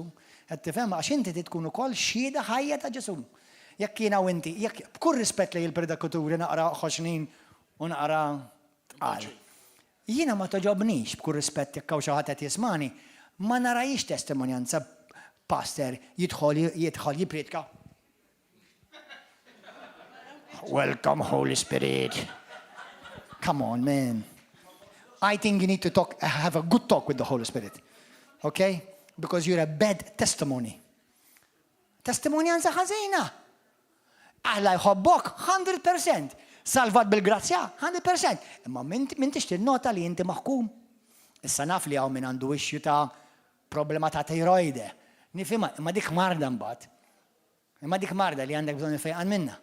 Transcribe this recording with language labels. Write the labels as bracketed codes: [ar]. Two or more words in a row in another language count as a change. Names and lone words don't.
[mt] Qed tifhem għax inti tkun ukoll xhieda ħajja ta' Ġesu. Jekk jiena u inti, jekk b'kull rispett lejn il-predikaturi naqra ħoxnin u naqra tqal. Jiena ma toġobnix b'kull rispett jekk hawn xi ħadd qed jismani, ma narajix testimonjanza pastor jidħol jipredka. [en] Welcome Holy Spirit. Come on, man. I think you need to have a good talk with the Holy Spirit. Okay? Because you're a bad testimony. [mt] Testimonianza ħażina. Alla jħobbok 100%. Salvat bil-grazzja 100%. Imma min tixtieq nota li inti maħkum. Issa naf li hawn min għandu issue ta' problema ta' tiroide. Nifhimha, imma dik marda mbagħad. Imma dik marda li għandek bżonn ifejqan minnha.